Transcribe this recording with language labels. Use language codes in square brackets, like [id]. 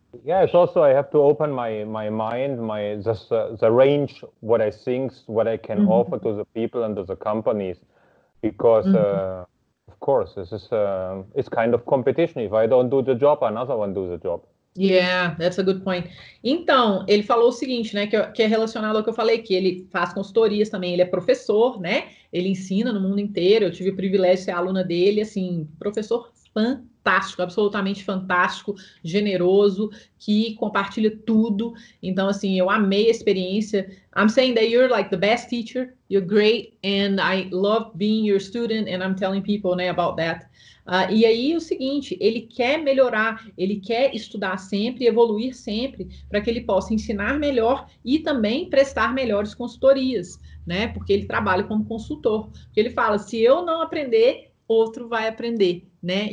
[en] Yeah, it's also I have to open my mind, the range, what I think, what I can offer to the people and to the companies, because of course this is it's kind of competition. If I don't do the job, another one do the job. Yeah, that's a good point. [pt] Então, ele falou o seguinte, né, que é relacionado ao que eu falei, que ele faz consultorias também, ele é professor, né, ele ensina no mundo inteiro, eu tive o privilégio de ser aluna dele, assim, professor fantástico, absolutamente fantástico, generoso, que compartilha tudo. Então, assim, eu amei a experiência. [en] I'm saying that you're like the best teacher, you're great, and I love being your student, and I'm telling people, né, about that. [pt] E aí o seguinte, ele quer melhorar, ele quer estudar sempre, evoluir sempre, para que ele possa ensinar melhor e também prestar melhores consultorias, né? Porque ele trabalha como consultor. Porque ele fala, se eu não aprender, outro vai aprender, né?